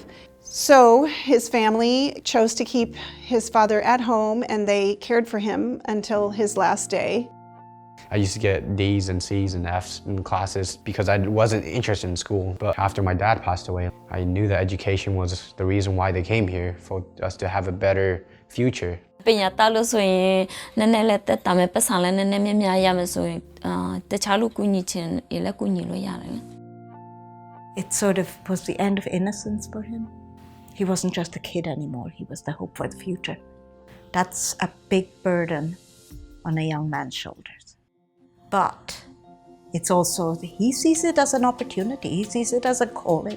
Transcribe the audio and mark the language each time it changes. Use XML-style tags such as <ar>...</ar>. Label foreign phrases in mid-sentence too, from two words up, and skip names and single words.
<en>So his family chose to keep his father at home, and they cared for him until his last day. I used to get D's and C's and F's in classes because I wasn't interested in school. But after my dad passed away, I knew that education was the reason why they came here, for us to have a better future.</en> <my>ပညာတတ်လို့ဆိုရင်နည်းနည်းလေးတက်တာမဲ့ပတ်စံလည်းနည်းနည်းများများရမယ်ဆိုရင်တခြားလူကူညီခြင်းလည်းကူညီလို့ရတယ်</my> <en>It sort of was the end of innocence for him. He wasn't just a kid anymore, he was the hope for the future. That's a big burden on a young man's shoulders. But it's also, he sees it as an opportunity, he sees it as a calling.</en>